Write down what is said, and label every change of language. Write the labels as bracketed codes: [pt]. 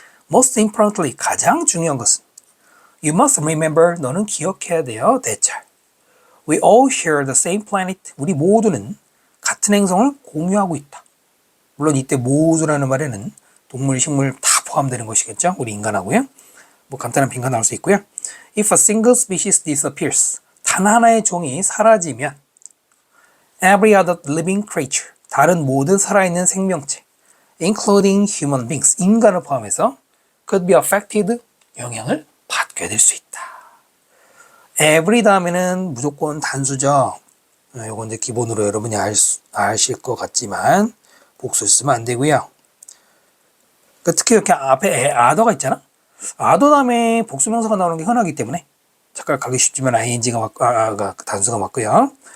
[en] Most importantly [ko] 가장 중요한 것은 [en] You must remember [ko] 너는 기억해야 돼요. [en] 대찰 We all share the same planet. [ko] 우리 모두는 같은 행성을 공유하고 있다. 물론 이때 모두라는 말에는 동물, 식물 다 포함되는 것이겠죠. 우리 인간하고요. 뭐 간단한 빈칸 나올 수 있고요. [en] If a single species disappears. [ko] 단 하나의 종이 사라지면 [en] every other living creature. [ko] 다른 모든 살아있는 생명체 [en] including human beings. [ko] 인간을 포함해서 [en] could be affected. [ko] 영향을 받게 될 수 있다. every 다음에는 무조건 단수죠. 요건 이제 기본으로 여러분이 아실 것 같지만 복수를 쓰면 안 되고요. 그러니까 특히 이렇게 앞에 other가 있잖아. other 다음에 복수명사가 나오는 게 흔하기 때문에 착각하기 쉽지만 ing가 단수가 맞고요.